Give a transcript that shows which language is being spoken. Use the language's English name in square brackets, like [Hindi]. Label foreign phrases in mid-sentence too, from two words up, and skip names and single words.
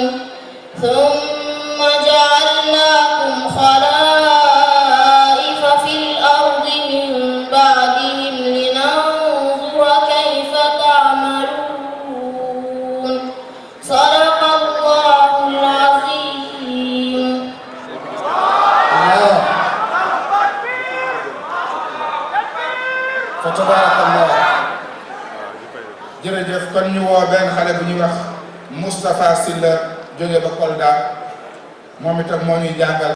[Arabic] ثم جعلناكم خلائف في الأرض من بعدهم لننظر كيف تعملون. صدق الله العظيم. فتبارك الله. [Wolof] jërëjëf kon ñu woo benn xale bu ñuy wax Moustapha Sylla jóge ba Kolda moom itam moo ñuy jàngal